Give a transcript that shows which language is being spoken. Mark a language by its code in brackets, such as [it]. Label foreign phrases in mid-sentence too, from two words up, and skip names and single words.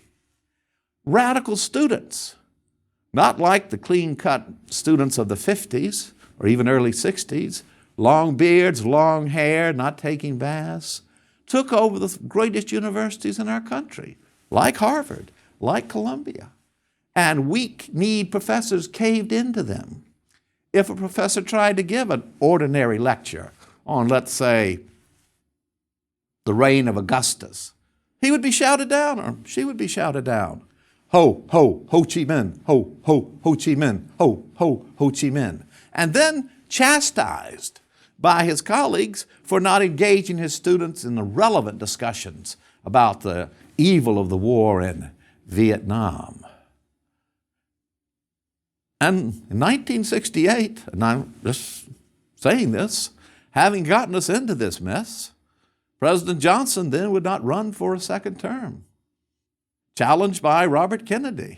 [en] Radical students, not like the clean-cut students of the 50s or even early 60s, long beards, long hair, not taking baths, took over the greatest universities in our country, like Harvard, like Columbia. And weak-kneed professors caved into them. If a professor tried to give an ordinary lecture on, let's say, the reign of Augustus, he would be shouted down, or she would be shouted down. Ho, ho, Ho Chi Minh, ho, ho, Ho Chi Minh, ho, ho, Ho Chi Minh. And then chastised by his colleagues for not engaging his students in the relevant discussions about the evil of the war in Vietnam. And in 1968, and I'm just saying this, having gotten us into this mess, President Johnson then would not run for a second term, challenged by Robert Kennedy.